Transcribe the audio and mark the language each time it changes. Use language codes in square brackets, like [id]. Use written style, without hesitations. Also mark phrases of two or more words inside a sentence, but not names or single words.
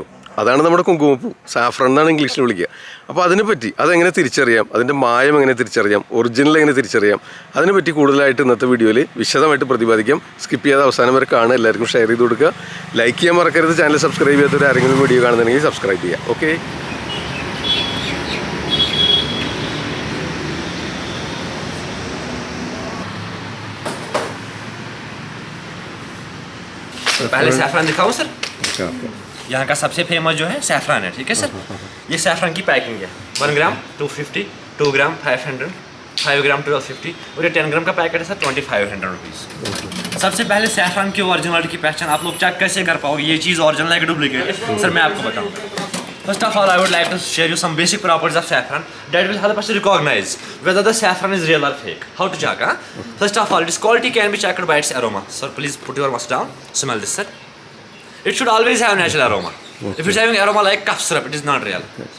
[ml] അതാണ് നമ്മുടെ കുങ്കുമപ്പൂ, സാഫ്രൺ എന്നാണ് ഇംഗ്ലീഷിൽ വിളിക്കുക. അപ്പോൾ അതിനെപ്പറ്റി അതെങ്ങനെ തിരിച്ചറിയാം, അതിൻ്റെ മായം എങ്ങനെ തിരിച്ചറിയാം, ഒറിജിനൽ എങ്ങനെ തിരിച്ചറിയാം, അതിനെപ്പറ്റി കൂടുതലായിട്ട് ഇന്നത്തെ വീഡിയോയിൽ വിശദമായിട്ട് പ്രതിപാദിക്കാം. സ്കിപ്പ് ചെയ്യാതെ അവസാനം വരെ കാണുക, എല്ലാവർക്കും ഷെയർ ചെയ്ത് കൊടുക്കുക, ലൈക്ക് ചെയ്യാൻ മറക്കരുത്. ചാനൽ സബ്സ്ക്രൈബ് ചെയ്യാത്തവർ ആരെങ്കിലും വീഡിയോ കാണുന്നുണ്ടെങ്കിൽ സബ്സ്ക്രൈബ് ചെയ്യുക. ഓക്കെ, [hi] पहले सैफरान दिखाऊं सर? यहाँ का सबसे फेमस जो है सैफरान है, ठीक है सर। ये सैफरान की पैकिंग है 1 ग्राम 250, 2 ग्राम 500, 5 ग्राम 1250 और ये 10 ग्राम का पैकेट है सर 2500 रुपीज़। सबसे पहले सैफरान की ओरिजिनलिटी की पहचान आप लोग चेक कैसे कर पाओगे ये चीज़ ओरिजिनल है कि डुप्लीकेट है, सर मैं आपको बताऊँ। [en] First of all, I would like to share you some basic properties of saffron that will help us to recognize whether the saffron is real or fake. How to check? First of all, its quality can be checked by its aroma. Sir, please put your mask down. Smell this, sir. It should always have natural aroma. Okay. If it's having aroma like cough syrup, it is not real.